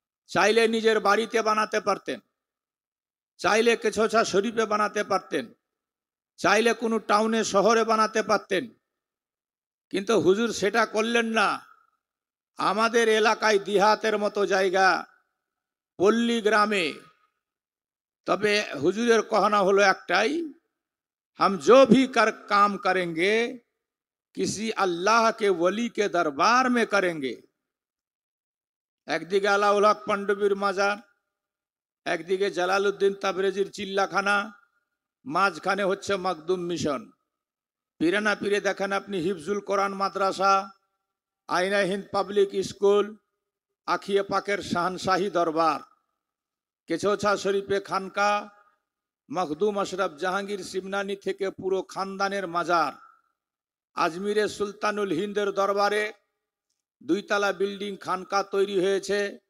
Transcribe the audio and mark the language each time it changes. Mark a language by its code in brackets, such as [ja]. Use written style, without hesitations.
[bn] চাইলে নিজের বাড়িতে বানাতে পারতেন, চাইলে কেছৌছা শরীফে বানাতে পারতেন, চাইলে কোনো টাউনে শহরে বানাতে পারতেন, কিন্তু হুজুর সেটা করলেন না। আমাদের এলাকায় দিহাতের মতো জায়গা, পল্লী গ্রামে। তবে হুজুরের [hi] कहना [bn] হলো একটাই, [hi] हम जो भी काम करेंगे किसी अल्लाह के वली के दरबार में करेंगे। [bn] একদিকে আলাউল হক পান্ডবীর মাজার, একদিকে জালালউদ্দিন তাবরেজির চিল্লাখানা, মাঝখানে হচ্ছে মাকদুম মিশন। পিরানা পীরে দেখেন আপনি হিফজুল কোরআন মাদ্রাসা, আইনা হিন্দ পাবলিক স্কুল, আখিয়ে পাকের শাহনশাহী দরবার, কেছৌছা শরীফে খানকা, মখদুম আশরাফ জাহাঙ্গীর সিমনানি থেকে পুরো খানদানের মাজার, আজমিরে সুলতানুল হিন্দের দরবারে 2 তলা বিল্ডিং খানকা তৈরি হয়েছে।